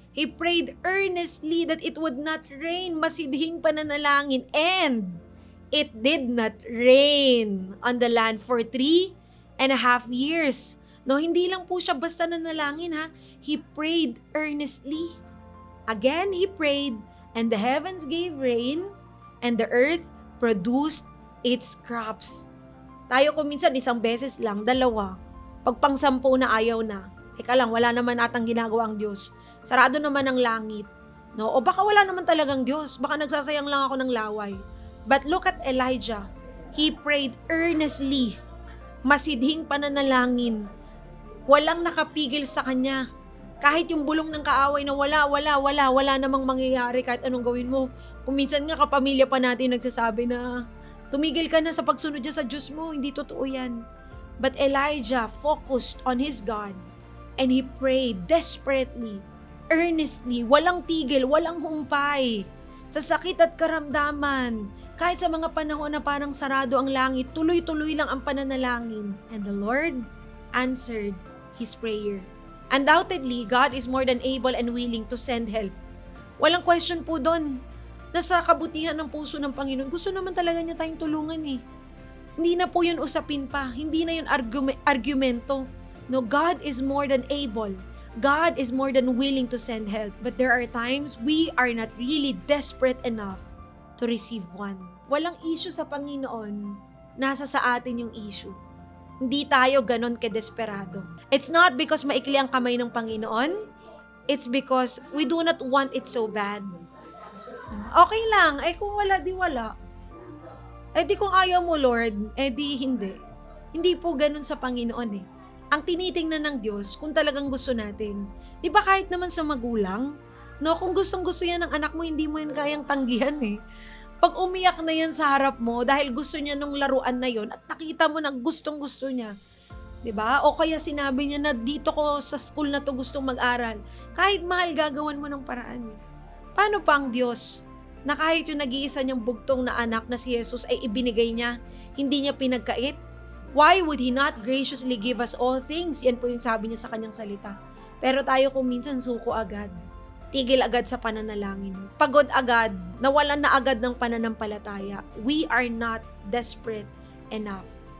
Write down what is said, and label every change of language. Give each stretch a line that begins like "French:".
English: He prayed earnestly that it would not rain,
Filipino: masidhing pananalangin,
English: and it did not rain on the land for 3.5 years.
Filipino: No, hindi lang po siya basta nanalangin ha.
English: He prayed earnestly. Again, he prayed, and the heavens gave rain, and the earth produced its crops.
Filipino: Tayo kung minsan isang beses lang, dalawa. Pag pang-10 na ayaw na. Teka lang, wala naman atang ginagawa ang Diyos. Sarado naman ang langit. No? O baka wala naman talagang Diyos. Baka nagsasayang lang ako ng laway.
English: But look at Elijah. He prayed earnestly.
Filipino: Masidhing pananalangin. Walang nakapigil sa kanya. Kahit yung bulong ng kaaway na wala namang mangyayari kahit anong gawin mo. Kung minsan nga kapamilya pa natin nagsasabi na tumigil ka na sa pagsunod niya sa Diyos mo, hindi totoo yan.
English: But Elijah focused on his God and he prayed desperately, earnestly,
Filipino: walang tigil, walang humpay. Sa sakit at karamdaman, kahit sa mga panahon na parang sarado ang langit, tuloy-tuloy lang ang pananalangin.
English: And the Lord answered his prayer. Undoubtedly, God is more than able and willing to send help.
Filipino: Walang question po doon. Nasa kabutihan ng puso ng Panginoon. Gusto naman talaga niya tayong tulungan eh. Hindi na po yun usapin pa. Hindi na yun argumento.
English: No, God is more than able. God is more than willing to send help. But there are times we are not really desperate enough to receive one.
Filipino: Walang issue sa Panginoon. Nasa sa atin yung issue. Hindi tayo ganon kadesperado.
English: It's not because
Filipino: maikli ang kamay ng Panginoon.
English: It's because we do not want it so bad.
Filipino: Okay lang. Kung wala, di wala. Di kung ayaw mo, Lord, di hindi. Hindi po ganun sa Panginoon eh. Ang tinitingnan ng Diyos kung talagang gusto natin. Di ba kahit naman sa magulang, no, kung gustong-gusto yan ng anak mo, hindi mo yan kayang tanggihan eh. Pag umiyak na yan sa harap mo dahil gusto niya nung laruan na yon at nakita mo na gustong-gusto niya, di ba? O kaya sinabi niya na dito ko sa school na to gustong mag-aral. Kahit mahal, gagawan mo ng paraan eh. Paano pa ang Diyos na kahit yung nag-iisa niyang bugtong na anak na si Jesus ay ibinigay niya, hindi niya pinagkait?
English: Why would He not graciously give us all things?
Filipino: Yan po yung sabi niya sa kanyang salita. Pero tayo kung minsan suko agad. Tigil agad sa pananalangin. Pagod agad. Nawalan na agad ng pananampalataya.
English: We are not desperate enough.